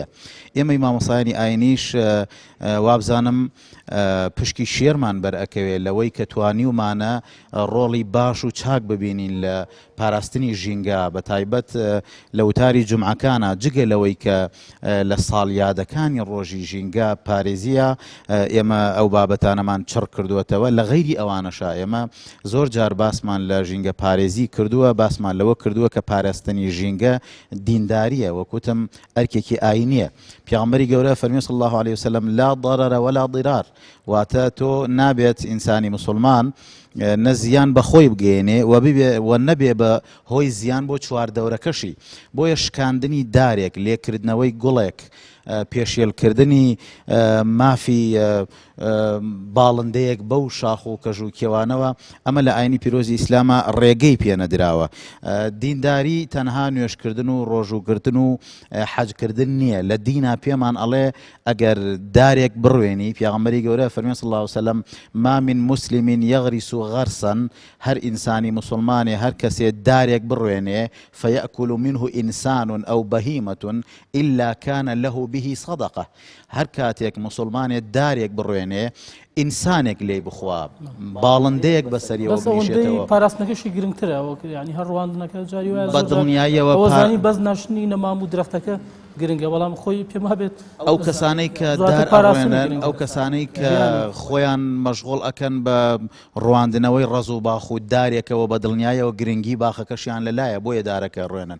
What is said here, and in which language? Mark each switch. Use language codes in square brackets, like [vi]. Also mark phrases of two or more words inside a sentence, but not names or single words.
[ckb] ئێمەی مامۆسایانی ئاینیش وابزانم پشکی شێرمان بەرئەکەوێت لەوەی کە توانیومانە ڕۆڵی باش و چاک ببینین لە پاراستنی ژینگە، بە تایبەت لە وتاری جومعەکانە جگە لەوەی کە لە ساڵیادەکانی ڕۆژی ژینگە پارێزیە ئێمە ئەو بابەتانەمان چڕ کردووەتەوە. لە غەیری ئەوانەشا ئێمە زۆر جار باسمان لە ژینگە پارێزی کردووە، باسمان لەوە کردووە کە پاراستنی ژینگە دینداریە، وەکوتم ئەرکێکی ئاینیە. پێغەمبەری گەورە فەرمی [ar] صلی الله عليه وسلم لا ضرر ولا ضرار، [ckb] واتە تۆ نابێت ئینسانی مسلمان نە زیان بە خۆی بگەێنێ و نەبێ بە هۆی زیان بۆ چواردەورەکەشی. بۆیە شکاندنی دارێک، لێکردنەوەی گوڵێک، پێشێلکردنی مافی باڵندەیەک بەو شاخ و کەژ و کێوانەوە ئەمە لە ئاینی پیرۆزی ئیسلامە ڕێگەی پێنەدراوە. دینداری تەنها نوێشکردن و ڕۆژوگرتن و حەجکردن نییە. لە دینا پێمان ئەڵێ ئەگەر دارێک بڕوێنی، پێغەمبەری گەورە فەرمی [ar] صلی الله عليه وسلم ما من مسلم يغرس غرسا، [ckb] هەر ئینسانی مسلمانێ هەر کەسێ دارێک بڕوێنێ [ar] فيأكل منه إنسان أو بهيمة إلا كان له به صدقة، [ckb] هەر کاتێک مسلمانێ دارێک بڕوێنێ ئینسانێک لێ بخوا، باڵندەیەک بەسەریەوە بنیشێتەوە. پاراستنەکەشی گرنگترە، یعنی هەر ڕواندنەکە جاری وایە بە دڵنیاییەوە وەزانی بەس ناشتنی نەمام و درەختەکە گرنگە، بەڵام خۆی پێم هەبێت ئەو کەسانەی کە دار ئەڕوێنن، ئەو کەسانەی کە خۆیان مەشغوڵ ئەکەن بە ڕواندنەوەی ڕەز و باخ و دارێکەوە بە دڵنیایەوە گرنگی باخەکەشیان لەلایە، بۆیە دارەکە ڕوێنن.